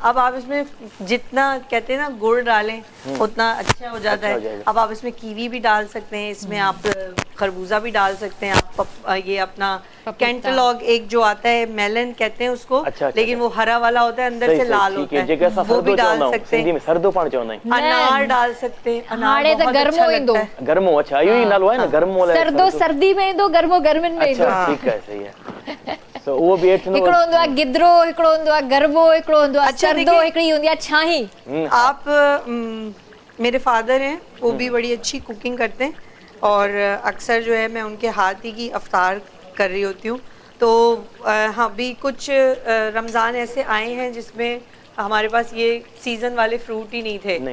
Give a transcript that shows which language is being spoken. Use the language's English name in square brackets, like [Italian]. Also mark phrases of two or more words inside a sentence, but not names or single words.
[Hindi] अब आप इसमें जितना कहते हैं ना गुड़ डालें उतना अच्छा हो जाता अच्छा हो है। जाएगा। अब आप इसमें कीवी भी डाल सकते हैं, इसमें आप खरबूजा भी डाल सकते हैं, आप ये अपना पपीता। कैंटलॉग एक जो आता है, मेलन कहते हैं उसको, अच्छा, अच्छा, लेकिन अच्छा। वो हरा वाला होता है, अंदर सही से सही लाल ठीक होता है, [Sindhi] जेके असां [Hindi] है, वो भी [Sindhi] सरदो [Hindi] डाल [Sindhi] चवंदा आहियूं, [Hindi] सकते [Sindhi] सिंधी [Hindi] हैं। [Sindhi] में सरदो पाण चवंदा आहियूं। [Hindi] अनार डाल सकते हैं, अनार [Sindhi] हाणे त [Hindi] बहुत [Sindhi] गर्मो [Hindi] अच्छा [Sindhi] ईंदो। [Hindi] लगता है। [Sindhi] गर्मो, अच्छा इहो ई नालो आहे न, गर्मो लाइ सर्दो सर्दी में ईंदो, गर्मो गर्मियुनि में ईंदो। अच्छा ठीक आहे, सही आहे। सो उहो बि हेठि हिकिड़ो हूंदो आहे गिदरो, हिकिड़ो हूंदो आहे गरबो, हिकिड़ो हूंदो आहे [Hindi] अच्छा, [Sindhi] सर्दो, [Hindi] देखिए- [Sindhi] हिकिड़ी हूंदी आहे छाही। [Hindi] आप मेरे फादर हैं, वो भी बड़ी अच्छी कुकिंग करते हैं, और अक्सर जो है मैं उनके हाथ ही की अफ्तार कर रही होती हूँ। तो हाँ भी कुछ रमज़ान ऐसे आए हैं जिसमें हमारे पास ये सीज़न वाले फ्रूट ही नहीं थे,